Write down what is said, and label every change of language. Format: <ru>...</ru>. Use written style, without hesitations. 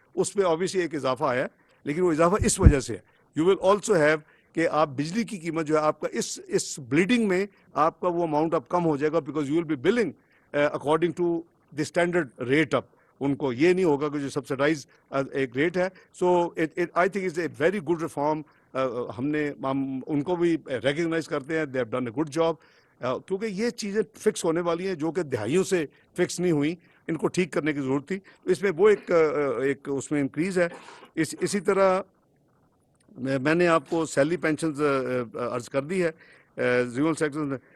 <ur>اس پہ آبویسلی ایک اضافہ آیا ہے, لیکن وہ اضافہ اس وجہ سے ہے.</ur> <en>you will also have</en> <ur>کہ آپ بجلی کی قیمت جو ہے آپ کا اس بلیڈنگ میں آپ کا وہ اماؤنٹ اب کم ہو جائے گا,</ur> <en>Because you will be billing according to the standard rate.</en> <ur>اب ان کو یہ نہیں ہوگا کہ جو سبسڈائز ایک ریٹ ہے.</ur> <en>So I think is a very good reform.</en> <ur>ہم ان کو بھی ریکگنائز کرتے ہیں,</ur> <en>they have done a good job,</en> <ur>کیونکہ یہ چیزیں فکس ہونے والی ہیں جو کہ دہائیوں سے فکس نہیں ہوئیں. ان کو ٹھیک کرنے کی ضرورت تھی. اس میں وہ ایک اس میں انکریز ہے. اسی طرح میں نے آپ کو سیلری پینشنز عرض کر دی ہے ریول سیکٹر میں.</ur>